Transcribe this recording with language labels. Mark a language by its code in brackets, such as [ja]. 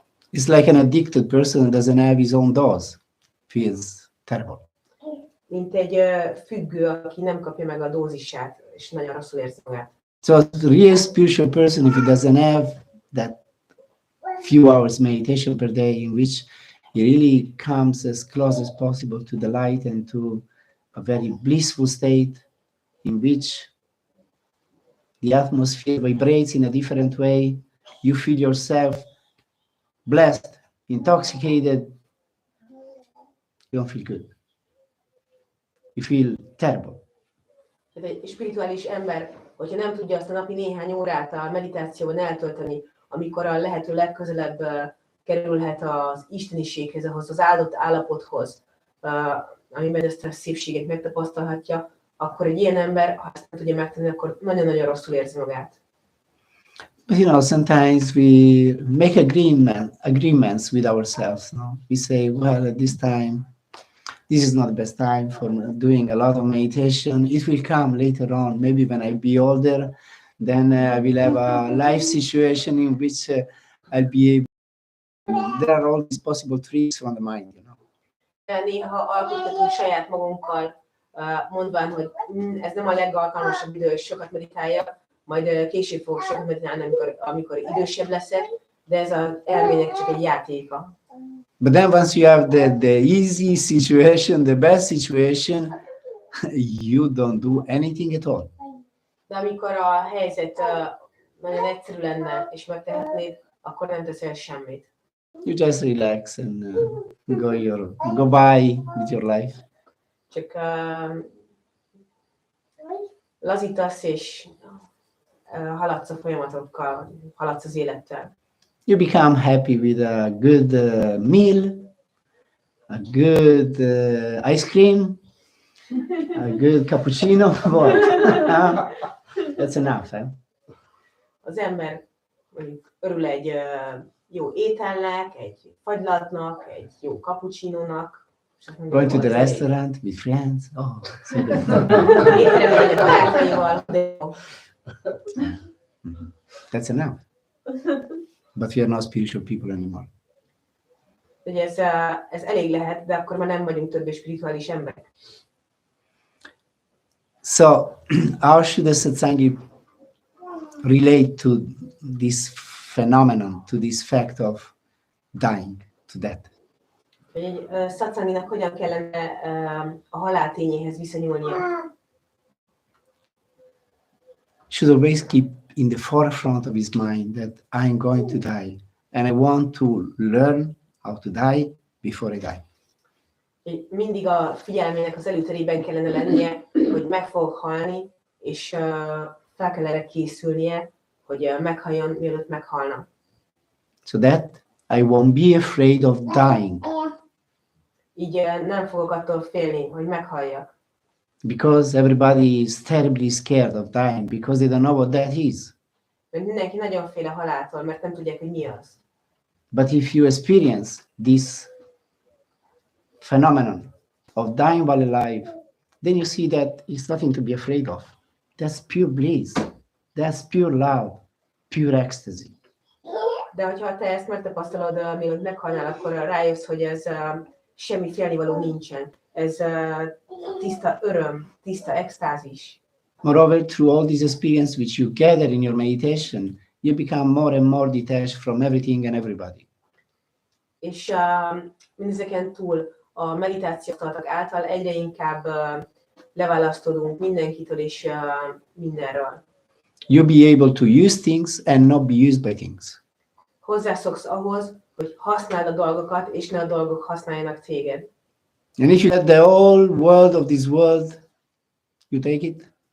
[en] It's like an addicted person that doesn't have his own dose. Feels terrible. [hu] Mint egy függő, aki nem kapja meg a dózisát, és nagyon rosszul érzi magát. [en] So a real spiritual person, if he doesn't have that few hours meditation per day in which he really comes as close as possible to the light and to a very blissful state in which the atmosphere vibrates in a different way you feel yourself blessed, intoxicated, you don't feel good. You feel terrible. [hu] Tehát egy spirituális ember, hogyha nem tudja azt a napi néhány órát a meditációban eltölteni, amikor a lehető legközelebb kerülhet az isteniséghez, ahhoz az áldott állapothoz, amiben ezt a szépséget megtapasztalhatja, akkor egy ilyen ember, ha ezt nem tudja megtenni, akkor nagyon-nagyon rosszul érzi magát. [en] But you know, sometimes we make agreements with ourselves. No? We say, well, at this time, this is not the best time for doing a lot of meditation. It will come later on. Maybe when I be older, then I will have a life situation in which I'll be able. There are all these possible tricks from the mind, you know. [hu] Néha alkotgatunk saját magunkkal, mondván, hogy ez nem a legalkalmasabb idő, hogy sokat meditáljak, majd később fogok sokat meditálni, amikor idősebb leszek, de ez az elmének csak egy játéka. [en] But then once you have the easy situation, the best situation, you don't do anything at all. [hu] De amikor a helyzet nagyon egyszerű lenne, és megtehetnéd, akkor nem teszel semmit. [en] You just relax and go by with your life. [hu] Csak lazítasz, és haladsz a folyamatokkal, haladsz az élettel. [en] You become happy with a good meal, a good ice cream, a good cappuccino. What? That's enough, eh? [hu] Az ember mondjuk örül egy jó ételnek, egy fagylatnak, egy jó cappuccinónak. [en] Going to the restaurant with friends. Oh, so good. [hu] Étteremben a barátaival, de jó. [en] That's enough. But we are not spiritual people anymore. [hu] Ugye ez elég lehet, de akkor már nem vagyunk többé spirituális emberek. [en] So, how should the Satsangi relate to this phenomenon, to this fact of dying, to death? [hu] Egy Satsanginak hogyan kellene a halál tényéhez viszonyulnia? [en] Should always keep in the forefront of his mind that I'm going to die and I want to learn how to die before I die. [hu] Mindig a figyelmének az előterében kellene lennie, hogy meg fog halni, és fel kell erre készülnie, hogy meghalljon, mielőtt meghalna. [en] So that I won't be afraid of dying. [hu] Így nem fogok attól félni, hogy meghalljak. [en] Because everybody is terribly scared of dying because they don't know what that is. [hu] Mert mindenki nagyon fél a haláltól, mert nem tudják, hogy mi az. [en] But if you experience this phenomenon of dying while alive, then you see that it's nothing to be afraid of. That's pure bliss. That's pure love, pure ecstasy. [hu] De hogyha te ezt megtapasztalod, mielőtt meghalnál, akkor rájössz, hogy ez semmi félnivaló nincsen. Ez tiszta öröm, tiszta extázis. [en] Moreover, through all this experience which you gather in your meditation, you become more and more detached from everything and everybody. [hu] És mindezeken túl a meditáció által egyre inkább leválasztódunk mindenkitől és mindenről. [en] You'll be able to use things and not be used by things. [hu] Hozzászoksz ahhoz, hogy használd a dolgokat, és ne a dolgok használjanak téged. [en] And if you let the whole world of this world, you take it.